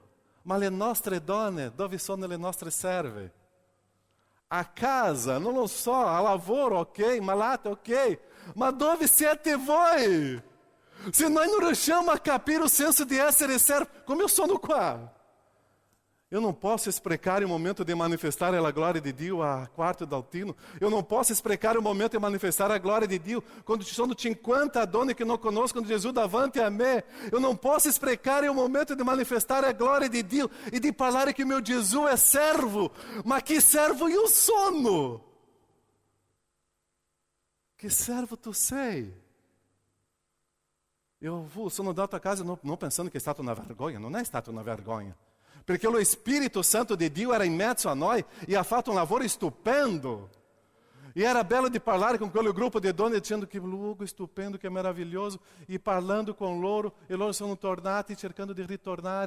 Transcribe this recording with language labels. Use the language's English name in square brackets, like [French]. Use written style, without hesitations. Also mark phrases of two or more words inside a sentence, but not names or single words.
[Italian] Ma le nostre donne, dove sono le nostre serve? A casa, non lo so, a lavoro, ok, malate, ok. Ma dove siete voi? Se noi non riusciamo a capire o senso di essere servo, come eu sono qua? [Portuguese] Eu não posso explicar o momento de manifestar a glória de Deus a quarto d'Altino. Eu não posso explicar o momento de manifestar a glória de Deus [Italian] quando ci sono 50 donne che non conoscono Gesù davanti a me. [Portuguese] Eu não posso explicar o momento de manifestar a glória de Deus e de falar que meu Gesù é servo. [Italian] Ma que servo eu sono? Que servo tu sei? Eu sono andato a casa [Portuguese] não pensando [Italian] che è stata una vergogna. Non è stata una vergogna. perché lo Spirito Santo di Dio era in mezzo a noi e ha fatto un lavoro stupendo. E era bello di parlare con quel gruppo di donne dicendo che luogo stupendo, che meraviglioso, e parlando con loro, e loro sono tornati cercando di ritornare.